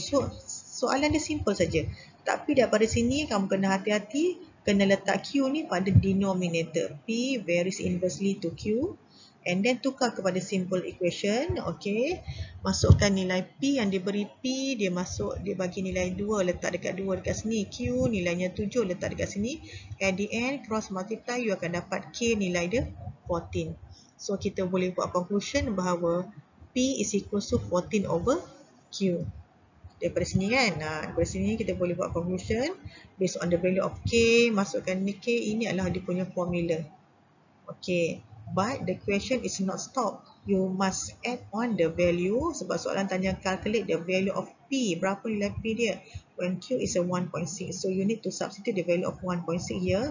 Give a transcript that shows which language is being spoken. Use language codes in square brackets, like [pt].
[ms] So soalan dia simple saja. Tapi daripada sini kamu kena hati-hati, kena letak Q ni pada denominator. [en] P varies inversely to Q. And then [ms] tukar kepada [en] simple equation. Okay. [ms] Masukkan nilai P yang diberi P. Dia bagi nilai 2. Letak dekat 2 dekat sini. Q nilainya 7. Letak dekat sini. [en] At the end, cross multiply. [ms] You akan dapat K nilai dia 14. So kita boleh buat conclusion bahawa [en] P is equal to 14 over Q. [ms] Daripada sini kan. Daripada sini kita boleh buat conclusion. [en] Based on the value of K. [ms] Masukkan ni K. Ini adalah dia punya formula. [en] Okay. But the question is not stop. You must add on the value. [ms] Sebab soalan tanya [en] calculate the value of P. [ms] Berapa nilai P dia? [en] When Q is a 1.6. So you need to substitute the value of 1.6 here.